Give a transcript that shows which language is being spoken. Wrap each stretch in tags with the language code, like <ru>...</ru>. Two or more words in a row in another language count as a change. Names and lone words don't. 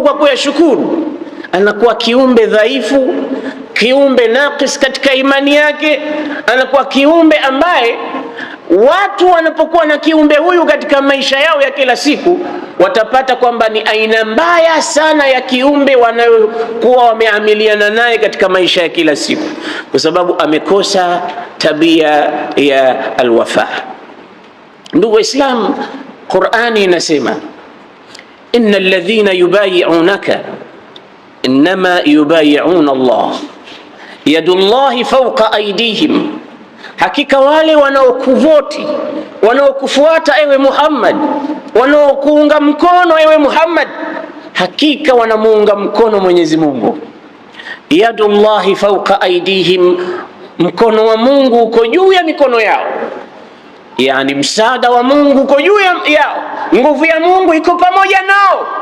<sw>kwa kuyashukuru, anakuwa kiumbe dhaifu, kiumbe naqis katika imani yake, anakuwa kiumbe ambaye watu wanapokuwa na kiumbe huyu katika maisha yao ya kila siku, watapata kwamba ni aina mbaya sana ya kiumbe wanayokuwa wameamiliana naye katika maisha ya kila siku, kwa sababu amekosa tabia ya alwafa. Ndugu Waislamu, Qur'ani inasema</sw> <ar>إن الذين يبايعونك إنما يبايعون الله يد الله فوق أيديهم,</ar> <sw>hakika wale wanaokuvoti, wanaokufuata ewe Muhammad, wanaokuunga mkono ewe Muhammad, hakika wanamuunga mkono Mwenyezi Mungu.</sw> <ar>يد الله فوق أيديهم,</ar> <sw>mkono wa Mungu uko juu ya mikono yao, yani msaada wa Mungu uko juu yao, nguvu ya Mungu iko pamoja nao.</sw>